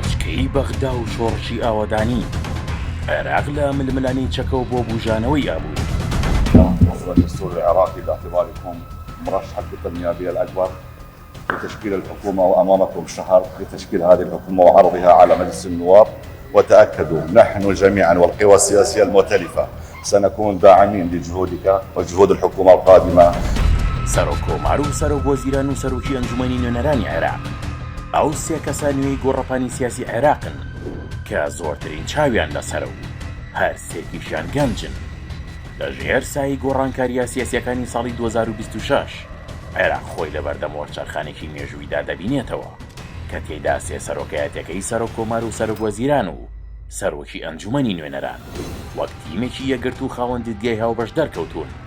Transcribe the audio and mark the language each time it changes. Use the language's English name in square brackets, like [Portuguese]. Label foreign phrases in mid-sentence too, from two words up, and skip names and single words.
[Central Kurdish] تاقیی بەغدا و شۆڕشی ئاوەدانی عێراق لە ململانەی چەکەوە بۆ بوژانەوەی ئابوو. [Arabic] حصل الدستور العراقي باعتباركم مرشح الكتله النيابيه الاكبر لتشكيل الحكومه وامامكم شهر لتشكيل هذه الحكومه وعرضها على مجلس النواب، وتاكدوا نحن جميعا والقوى السياسيه المؤتلفه سنكون داعمين لجهودك وجهود الحكومه القادمه. [Central Kurdish] سەرۆکۆمار و سەرۆک وەزیران و سەرۆکی ئەنجومەنی نوێنەرانی عێراق ئەو سێ کەسە نوێی گۆڕەپانی سیاسی عێراقن کە زۆرترین چاویان لەسەر و هەر سێکیشیان گەنجن. لەژێر سایی گۆڕانکاریە سیاسیەکانی ساڵی 2026 عێراق خۆی لە بەردەم وەرچەرخانێکی مێژوویدا دەبینێتەوە کە تێیدا سێ سەرۆکایەتەکەی سەرۆکۆمار و سەرۆک وەزیران و سەرۆکی ئەنجومەنی نوێنەران وەک تیمێکی یەکگرت و خاوەن دیدگای هاوبەش دەرکەوتون.